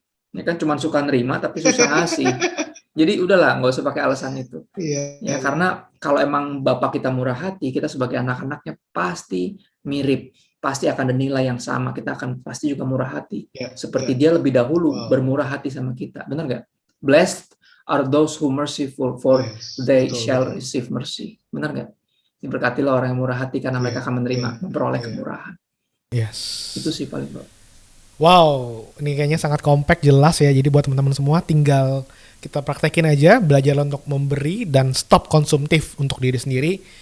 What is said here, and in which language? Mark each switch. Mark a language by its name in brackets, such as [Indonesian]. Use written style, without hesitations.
[Indonesian] Ini kan cuma suka nerima tapi susah ngasih. Jadi udahlah, nggak usah pakai alasan itu. Karena kalau emang Bapak kita murah hati, kita sebagai anak-anaknya pasti mirip, pasti akan ada nilai yang sama, kita akan pasti juga murah hati. Seperti dia lebih dahulu bermurah hati sama kita. Benar nggak? [English] Blessed are those who merciful, for they shall receive mercy. [Indonesian] Benar nggak? Diberkatilah orang yang murah hati karena mereka akan menerima, memperoleh kemurahan. [English] Yes. [Indonesian] Itu sih paling bro. Wow, ini kayaknya sangat kompak, jelas ya. Jadi buat teman-teman semua, tinggal kita praktekin aja, belajar untuk memberi dan stop konsumtif untuk diri sendiri.